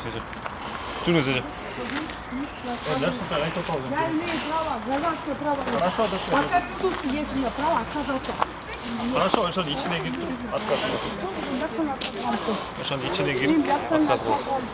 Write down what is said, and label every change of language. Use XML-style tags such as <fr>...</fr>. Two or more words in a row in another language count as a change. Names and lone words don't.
<ky>Жүрүңүз эже.</ky> <ru>Я имею право, гражданское право. Хорошо, доктор. По Конституции есть у меня право отказаться. Хорошо,</ru> <ky>ошонун ичине кирип отказ кыласыз. Ошонун ичине кирип отказ кыласыз.</ky>